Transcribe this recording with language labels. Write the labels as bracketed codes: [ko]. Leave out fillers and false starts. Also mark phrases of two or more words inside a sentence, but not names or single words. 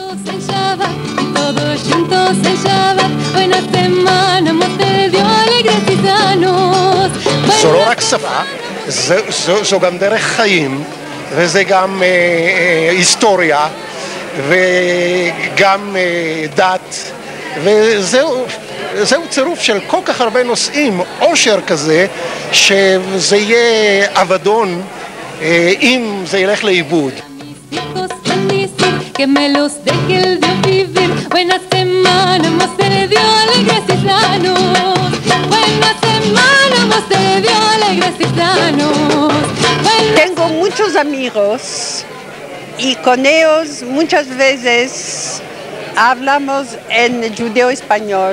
[he] זו לא רק שפה, זו גם דרך חיים, וזה גם היסטוריה, וגם דת, וזהו צירוף של כל כך הרבה נושאים, עושר כזה, שזה יהיה אבדון אם זה ילך לאיבוד. [es] Tengo muchos amigos y con ellos muchas veces hablamos en judeo-español.